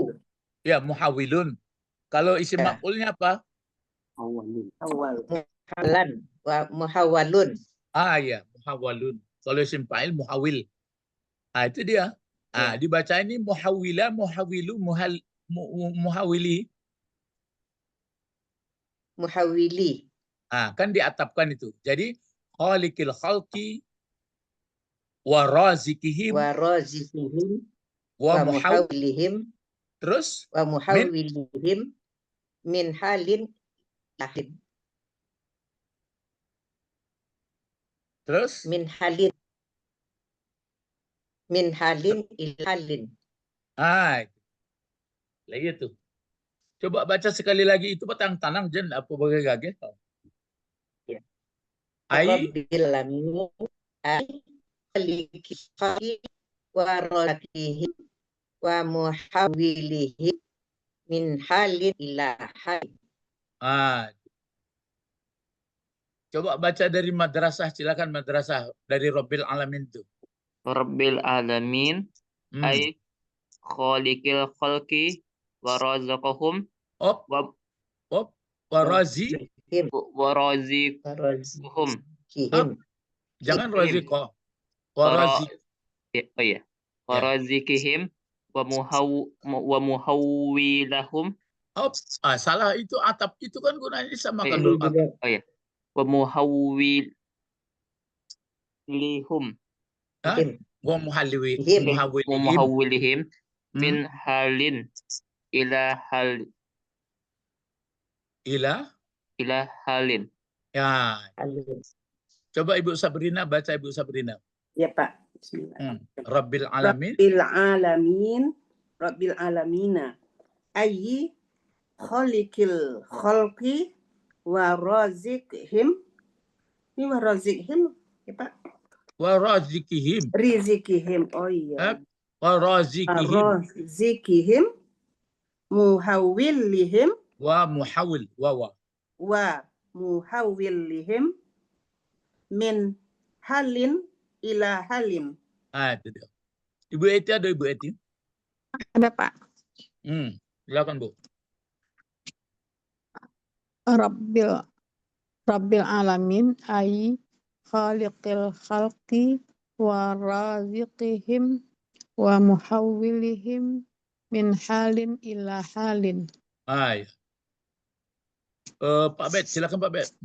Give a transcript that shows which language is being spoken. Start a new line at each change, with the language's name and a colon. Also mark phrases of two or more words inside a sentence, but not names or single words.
Arabic: يا، مُحَوِّلٌ.
Indonesian: Kalau isim maf'ulnya apa?
Arabic: مُحَوَّلًا. مُحَوَّلٌ. يا، مُحَوَّلٌ.
Indonesian: Kalau
Arabic: اسم فاعل مُحَوِّل.
Indonesian: Itu dia. Dibaca ini muhawila,
Arabic: مُحَوِّلُ، مُحَوِّلِ. مُحَوِّلِ
Indonesian: Kan diatapkan itu.
Arabic: Jadi خالقِ الخلقِ ورازقِهم ورازقِهم و ومُحَوِّلِهم
Indonesian: terus
Arabic: ومُحَوِّلِهم من حالٍ لهم
Indonesian: terus
Arabic: من حالٍ إلى حالٍ.
Indonesian: Lah itu. Coba baca sekali lagi itu petang tanang jen apa bagai gage. Ya.
Arabic: أي ربِّ العالمين أي خالقِ ورازقِهم ومُحَوِّلِهم من حالٍ إلى حالٍ.
Indonesian: Coba baca dari madrasah, silakan madrasah dari
Arabic: ربّ العالمين
Indonesian: itu.
Arabic: ربِّ العالمين أي خالقِ الخلقِ ورزقَهم Op, و وراز, رازقُهم.
Indonesian: jangan razi kok.
Arabic: ورا-- وراز,
Indonesian: Oh iya.
Arabic: ورازقِهم ومُحَوِّلَهم.
Indonesian: op, salah itu atap itu kan gunanya sama kan Ini dulu. Oh iya.
Arabic: ومُحَوِّلِهُم. ومُحَوِّلِهِم مُحَوِّلِهم من حالٍ إلى حالٍ.
Indonesian: Ya, coba Ibu Sabrina baca Ibu Sabrina. Ya Pak.
Arabic: بسم الله. ربّ العالمين. ربَّ العالمينَ. أيِّ خالقِ الخلقِ ورازقهم.
Indonesian: Ini
Arabic: ورازقهم
Indonesian: ya Pak.
Arabic: ورازقِهم.
Indonesian: Rizikihim. Oh iya.
Arabic: ورازقِهم. رازقِهم مُحَوِّلِهم ومُحَوِّل. و. ومُحَوِّلِهم من حالٍ إلى حالِم.
Indonesian: Itu dia. Ibu Eti ada Ibu Eti? Ada Pak. Silakan Bu.
Arabic: ربِّ العالمين أي خالقِ الخلقِ ورازقِهم ومُحَوِّلِهم من حالٍ إلى حالٍ.
Indonesian: Ya. Pak Bet, silakan Pak Bet.